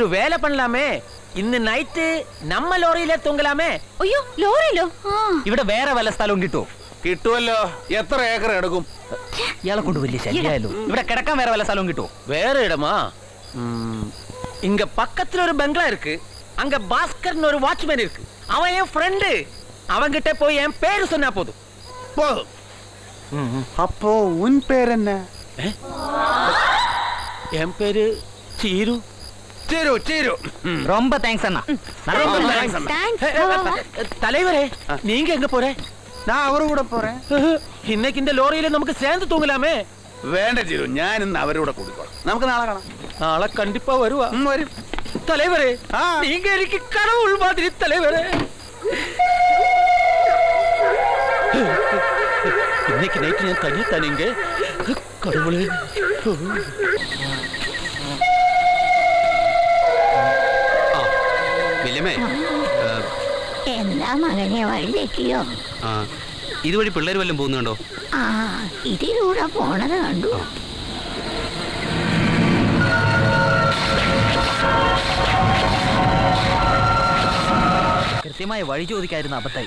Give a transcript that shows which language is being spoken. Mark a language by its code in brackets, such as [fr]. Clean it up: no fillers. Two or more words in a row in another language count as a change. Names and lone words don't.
[ta] ஒரு வேல பணலாமே. இன்னு நைட் நம்ம லோரியிலெ தூங்கலாமே. [ml] അയ്യോ, ലോറിയിലോ? ഇവിടെ വേറെ വല്ല സ്ഥലവും കിട്ടുമോ? കിട്ടുമല്ലോ. എത്ര ഏക്കർ എടുക്കും? ഇയാളെ കൊണ്ട് വലിയ ശല്യമായല്ലോ. ഇവിടെ കിടക്കാൻ വേറെ വല്ല സ്ഥലവും കിട്ടുമോ? [ta] வேற இடமா? இங்க பக்கத்தில் ஒரு பங்களா ഇருக்கு. அங்க பாஸ்கர்னு ஒரு வாட்ச்மேன் இருக்கு. அவன் என் ஃப்ரெண்டு. அவன்கிட்ட போய் என் பேரு சொன்னா போதும். போதும். அப்போ உன் பேர் என்ன? என் பேரு சீரு. சீரு சீரு. ரொம்ப தேங்க்ஸ் அண்ணா. தலைவரே, நீங்க எங்க போற? நான் அவரு கூட போறேன். இன்னைக்கு இந்த லோரியில நமக்கு சேர்ந்து தூங்கலாமே. [ml] വേണ്ട ചീരു, ഞാൻ ഇന്ന് അവരോട് കൂടിക്കോളാം. നമുക്ക് നാളെ കാണാം. [ta] நாளை கண்டிப்பா வருவா. [ml] വരും. [ta] தலைவரே, நீங்க எனக்கு கடவுள் மாதிரி தலைவரே. இன்னைக்கு நைட்டு நான் தனியா தானீங்க கடவுளே. [ml] വില്യമേ, എന്താ മകനെ വഴിതെറ്റിയോ? ഇതുവഴി പിള്ളേർ വല്ലതും പോകുന്നുണ്ടോ? ഇതിലൂടെ പോണത് കണ്ടു. കൃത്യമായ വഴി ചോദിക്കായിരുന്നു അബദ്ധായി.